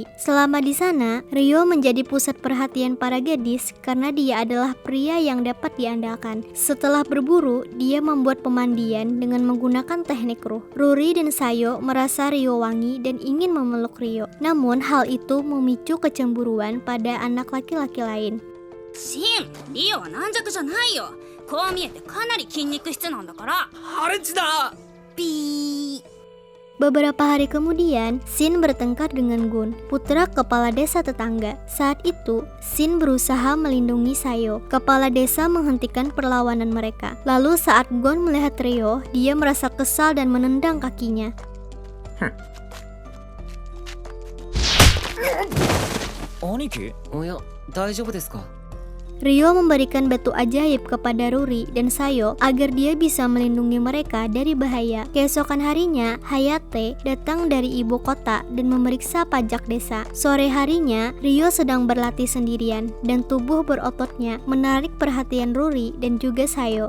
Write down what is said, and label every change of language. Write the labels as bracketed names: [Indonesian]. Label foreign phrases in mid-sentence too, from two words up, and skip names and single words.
[Indonesian] Selama di sana, Ryo menjadi pusat perhatian para gadis karena dia adalah pria yang dapat diandalkan. Setelah berburu, dia membuat pemandian dengan menggunakan teknik ruh. Ruri dan Sayo merasa Ryo wangi dan ingin memeluk Ryo. Namun hal itu memicu kecemburuan pada anak laki-laki lain. [Japanese] シン、リオは軟弱じゃないよ。こう見えてかなり筋肉質なんだから。ハレンチだ。ピー。 [Indonesian] Beberapa hari kemudian, Shin bertengkar dengan Gun, putra kepala desa tetangga. Saat itu, Shin berusaha melindungi Sayo. Kepala desa menghentikan perlawanan mereka. Lalu saat Gon melihat Ryo, dia merasa kesal dan menendang kakinya. [Japanese] 兄貴、おや、大丈夫ですか？ [Indonesian] Ryo memberikan batu ajaib kepada Ruri dan Sayo agar dia bisa melindungi mereka dari bahaya. Keesokan harinya, Hayate datang dari ibu kota dan memeriksa pajak desa. Sore harinya, Ryo sedang berlatih sendirian dan tubuh berototnya menarik perhatian Ruri dan juga Sayo.